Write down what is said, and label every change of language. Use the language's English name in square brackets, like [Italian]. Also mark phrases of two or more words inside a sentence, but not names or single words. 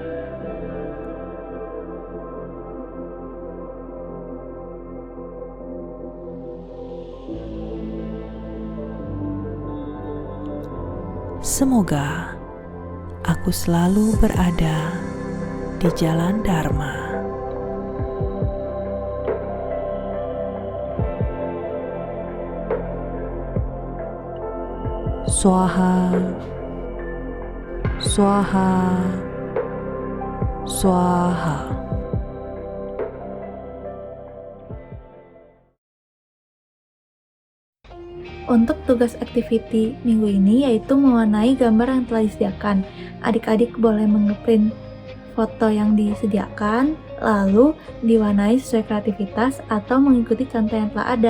[Indonesian] Semoga aku selalu berada di jalan Dharma. Swaha, swaha, swaha. Untuk tugas activity minggu ini yaitu mewarnai gambar yang telah disediakan. Adik-adik boleh mengeprint foto yang disediakan, lalu diwarnai sesuai kreativitas atau mengikuti contoh yang telah ada.